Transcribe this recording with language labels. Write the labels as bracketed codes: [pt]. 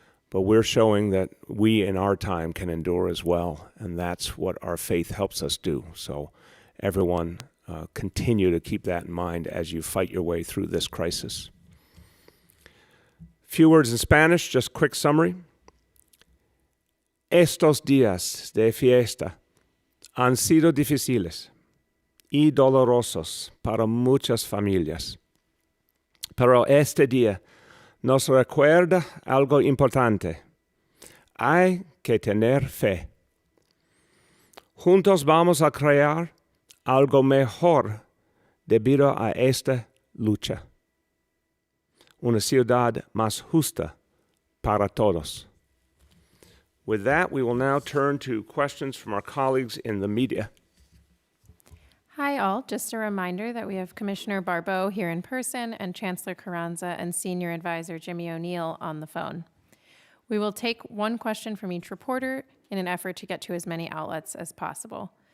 [en] But we're showing that we in our time can endure as well, and that's what our faith helps us do. So everyone continue to keep that in mind as you fight your way through this crisis. Few words in Spanish, just quick summary. [es] Estos días de fiesta han sido difíciles y dolorosos para muchas familias. Pero este día nos recuerda algo importante. Hay que tener fe. Juntos vamos a crear algo mejor debido a esta lucha. Una ciudad más justa para todos. [en] With that, we will now turn to questions from our colleagues in the media. Hi, all. Just a reminder that we have Commissioner Barbeau here in person and Chancellor Carranza and Senior Advisor Jimmy O'Neill on the phone. We will take one question from each reporter in an effort to get to as many outlets as possible.